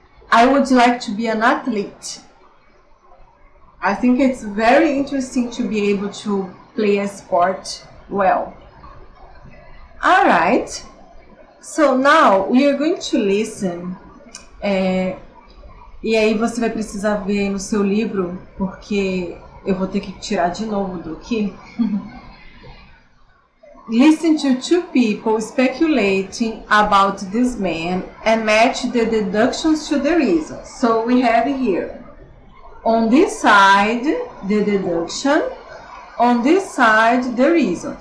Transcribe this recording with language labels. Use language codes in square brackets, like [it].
[en] I would like to be an athlete. I think it's very interesting to be able to play a sport well. All right, so now we are going to listen. [pt] E aí você vai precisar ver aí no seu livro, porque eu vou ter que tirar de novo do aqui. [en] Listen to two people speculating about this man and match the deductions to the reason. So we have here, on this side, the deduction, on this side, the reason.